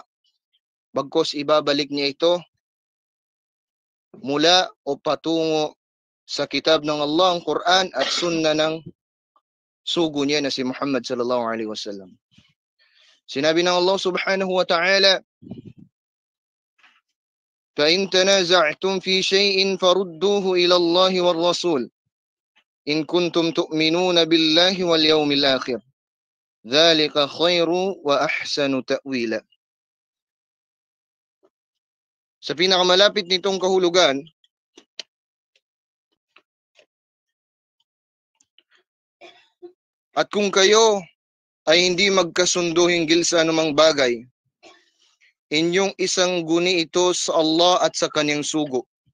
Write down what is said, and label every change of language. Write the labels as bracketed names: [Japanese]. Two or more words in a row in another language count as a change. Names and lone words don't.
[Filipino] Bagkus ibabalik niya ito mula o patungo sa kitab ng Allah, ang Quran at sunna ng sugo niya na si Muhammad [Arabic] صلى الله عليه وسلم. [Filipino] Sinabi ng Allah [Arabic] سبحانه وتعالى, فَإِن تَنَازَعْتُمْ فِي شَيْءٍ فَرُدُّوهُ إِلَى اللَّهِ وَالرَّسُولِ إِن كُنتُمْ تُؤْمِنُونَ بِاللَّهِ وَالْيَوْمِ الْآخِرِ ذَلِكَ خَيْرٌ وَأَحْسَنُ تَأْوِيلًا. [Filipino] Sa pinakamalapit nitong kahulugan, at kung kayo ay hindi magkasundo hinggil sa anumang bagay, inyong isang guni ito sa Allah at sa kanyang sugo.